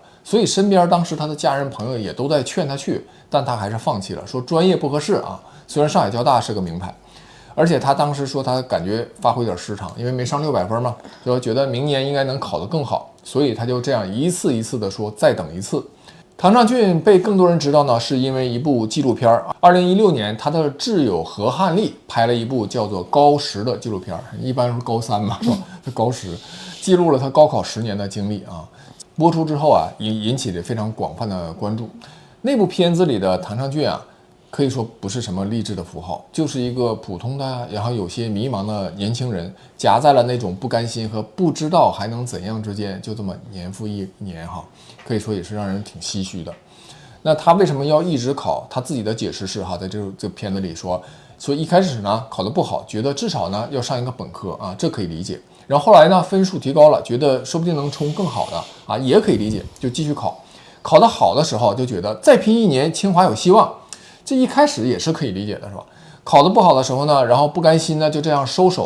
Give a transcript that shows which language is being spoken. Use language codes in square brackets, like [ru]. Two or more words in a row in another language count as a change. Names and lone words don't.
[zh] 所以身邊當時他的家人朋友也都在勸他去，但他還是放棄了，說專業不合適啊。雖然上海交大是個名牌，而且他當時說他感覺發揮點失常，因為沒上600分嘛，就覺得明年應該能考得更好，所以他就這樣一次一次的說再等一次。唐尚俊被更多人知道呢，是因為一部紀錄片。2016年，他的摯友何漢利拍了一部叫做《高10》的紀錄片，一般是高3嘛，是吧？高10記錄了他高考10年的經歷啊。播出之後啊，引起了非常廣泛的關注。那部片子裡的唐尚俊啊，可以說不是什麼勵志的符號，就是一個普通的，然後有些迷茫的年輕人，夾在了那種不甘心和不知道還能怎樣之間，就這麼年復一年哈，可以說也是讓人挺唏噓的。那他為什麼要一直考？他自己的解釋是哈，在這片子裡說一開始呢考得不好，覺得至少呢要上一個本科啊，這可以理解。然後後來呢分數提高了，覺得說不定能衝更好的啊，也可以理解，就繼續考。考得好的時候就覺得再拼一年，清華有希望。這一開始也是可以理解的，是吧？考得不好的時候呢，然後不甘心呢，就這樣收手。